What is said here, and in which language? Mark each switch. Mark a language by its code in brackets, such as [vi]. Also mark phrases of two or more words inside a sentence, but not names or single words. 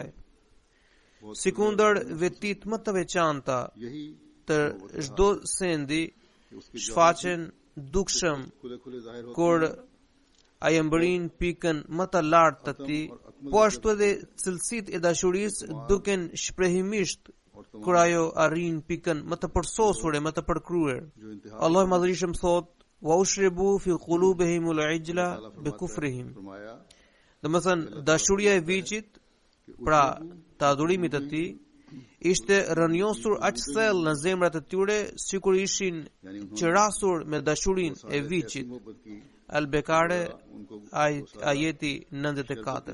[sq] Sikundër vetit më të veçanta të çdo sendi shfaqen dukshëm kur ai mbërin pikën më të lartë të tij, po ashtu edhe cilësitë e dashurisë duken shprehimisht kur ajo arrin pikën më të përsosur e më të përkryer. Allahu i Madhërisht thot: [ar] "وأشربوا في قلوبهم العجل بكفرهم." [sq] Domethënë, dashuria e viçit, pra të adhurimit të tij, ishte rënjosur aq thellë në zemrat e tyre sikur ishin qerasur me dashurinë e viçit. Al-Bekare, ajeti 94.